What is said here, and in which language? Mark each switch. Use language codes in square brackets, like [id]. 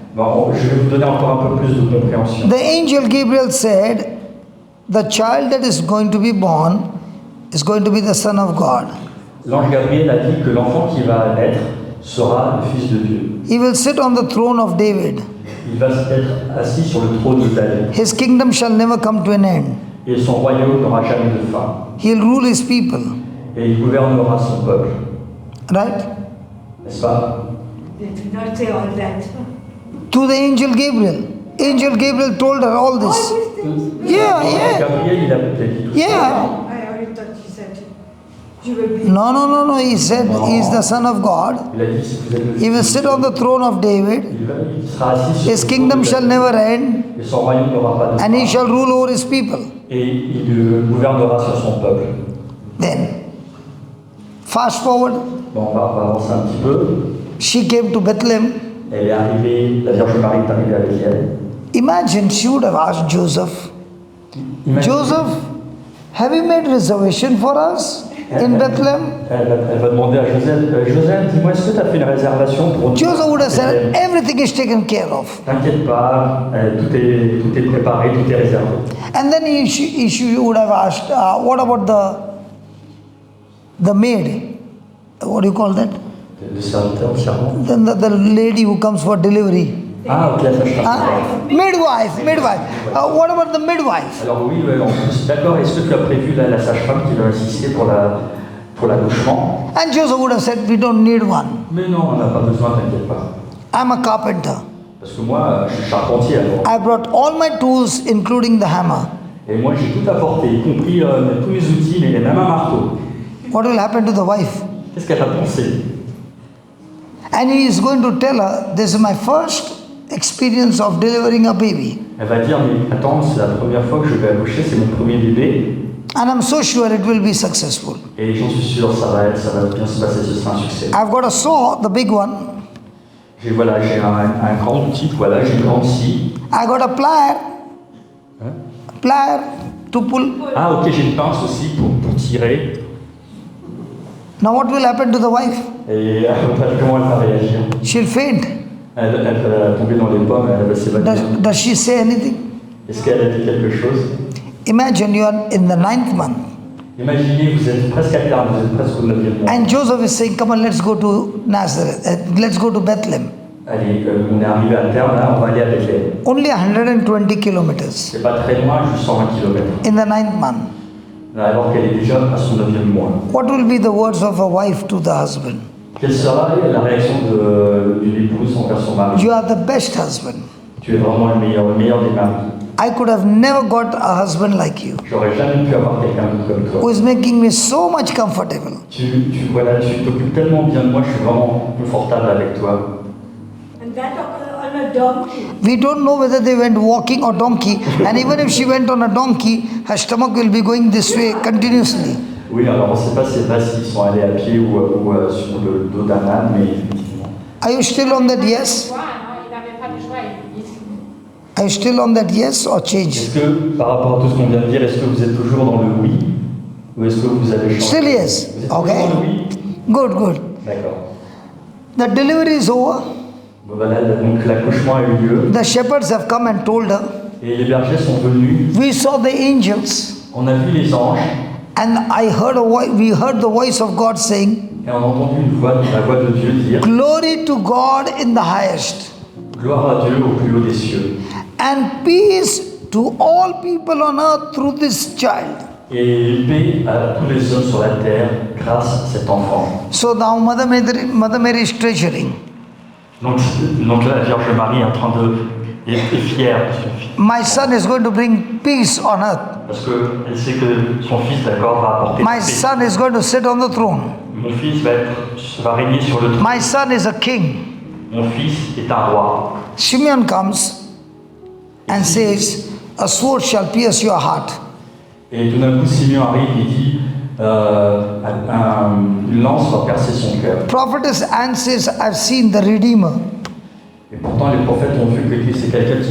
[fr] Bon, je vais vous donner encore un peu plus de compréhension. [en] The angel Gabriel said, the child that is going to be born is going to be the Son of God. [fr] L'ange Gabriel a dit que l'enfant qui va naître sera le Fils de Dieu. [en] He will sit on the throne of David. [fr] Il va être assis sur le trône de David. [en] His kingdom shall never come to an end. [fr] Et son royaume n'aura jamais de fin. [en] He'll rule his people. [fr] Et il gouvernera son peuple. [en] Right? [fr] N'est-ce pas? [en] They did not say all that. To the angel Gabriel. Angel Gabriel told her all All this. these things? Yeah. [fr] Gabriel, il a dit tout ça. [en] Yeah. I already thought you said you will be. No. He said he is the Son of God. [fr] Il a dit si vous êtes le [en] He will sit on the throne of David. [fr] il sera assis sur [en] His [fr] le [en] kingdom [fr] trône de [en] shall never end. [fr] Et son royaume n'aura pas de [en] And he [fr] fin. [en] shall rule over his people. [fr] Et il gouvernera sur son peuple. [en] Then, fast forward, [fr] Bon, on va avancer un petit peu. [en] she came to Bethlehem. [fr] Elle est arrivée, la Vierge Marie est arrivée avec elle. [en] Imagine she would have asked Joseph, [fr] Imagine- [en] Joseph, have you made reservation for us in Bethlehem? [fr] Elle va demander à Joseph, Joseph, dis-moi, est-ce que tu as fait une réservation pour nous? [en] Joseph would have said, everything is taken care of. [fr] T'inquiète pas, tout est préparé, tout est réservé. [en] And then she would have asked, what about the maid? What do you call that? [fr] Le serviteur, le servant. [en] Then the lady who comes for delivery. [fr] Ah, ok, ça je [en] Midwife. What about the midwife? [fr] Alors oui, en plus, d'accord, est-ce que tu as prévu la sage-femme qui va assister pour l'accouchement? [en] And Joseph would have said, we don't need one. [fr] Mais non, on n'a pas besoin, t'inquiète pas. [en] I'm a carpenter. [fr] Parce que moi, je suis charpentier avant. [en] I brought all my tools, including the hammer. [fr] Et moi, j'ai tout apporté, y compris tous mes outils, et même un marteau. [en] What will happen to the wife? [fr] Qu'est-ce qu'elle a pensé? [en] And he is going to tell her, this is my first experience of delivering a baby. [fr] Elle va dire, mais attends, c'est la première fois que je vais accoucher, c'est mon premier bébé. [en] And I'm so sure it will be successful. [fr] Et j'en suis sûr, ça va bien se passer, ce sera un succès. [en] I've got a saw, the big one. [fr] J'ai un grand outil, voilà, j'ai une grande scie. [en] I got a plier. Plier to pull. [fr] Ah ok, j'ai une pince aussi pour tirer. [en] Now what will happen to the wife? [fr] Et comment elle va réagir? [en] She'll faint. [fr] Elle va tomber dans les pommes, elle va s'évanouir. [en] Does she say anything? [fr] Est-ce qu'elle a dit quelque chose? [en] Imagine you are in the 9th month. [fr] Imaginez, vous êtes presque à terme, vous êtes presque au 9e mois. [en] And Joseph is saying, come on, let's go to Nazareth. Let's go to Bethlehem. [fr] Allez, on est arrivé à terme, là, on va aller à Bethléem. [en] Only 120 kilometers [fr] C'est pas très loin, juste 120 km. [en] in the 9th month. [fr] Alors qu'elle est déjà à son 9e mois. [en] What will be the words of a wife to the husband? [fr] Quelle sera la réaction d'une épouse envers son mari? [en] You are the best husband. [fr] Tu es vraiment le meilleur des maris. [en] I could have never got a husband like you, [fr] J'aurais jamais pu avoir quelqu'un comme toi. [en] who is making me so much comfortable. [fr] Tu t'occupes tellement bien de moi, je suis vraiment confortable avec toi. [en] And that on a donkey. We don't know whether they went walking or donkey, and even if she went on a donkey, her stomach will be going this way continuously. [fr] Oui, alors on ne sait pas s'ils sont allés à pied ou sur le dos d'un âne, mais effectivement. [en] Are you still on that yes? [fr] Choix, non, il n'avait pas de choix. [en] Are you still on that yes or change? [fr] Est-ce que, par rapport à tout ce qu'on vient de dire, est-ce que vous êtes toujours dans le oui ou est-ce que vous avez changé? [en] Still yes. [fr] Vous êtes [en] Okay. [fr] toujours dans le oui? [en] Good. [fr] D'accord. [en] The delivery is over. [fr] Bon, voilà, donc l'accouchement a eu lieu [en] The shepherds have come and told her. [fr] et les bergers sont venus. [en] We saw the angels, [fr] On a vu les anges [en] and we heard the voice of God saying, [fr] et on a entendu la voix de Dieu dire [en] Glory to God in the highest, [fr] gloire à Dieu au plus haut des cieux [en] and peace to all people on earth through this child. [fr] et paix à tous les hommes sur la terre grâce à cet enfant. [en] So now Mother Mary is treasuring. [fr] Donc là, la Vierge Marie est en train est fière de son fils. [en] My son is going to bring peace on earth. [fr] Parce qu'elle sait que son fils, d'accord, va apporter la [en] My [fr] paix. [en] son is going to sit on the throne. [fr] Mon fils va régner sur le trône. [en] My son is a king. [fr] Mon fils est un roi. [en] Simeon comes and says, a sword shall pierce your heart. [fr] Et tout d'un coup, Simeon arrive et dit une lance va percer son cœur. [en] Prophetess Anne says, I've seen the Redeemer. [fr] Et pourtant, les prophètes ont vu que c'est quelqu'un qui...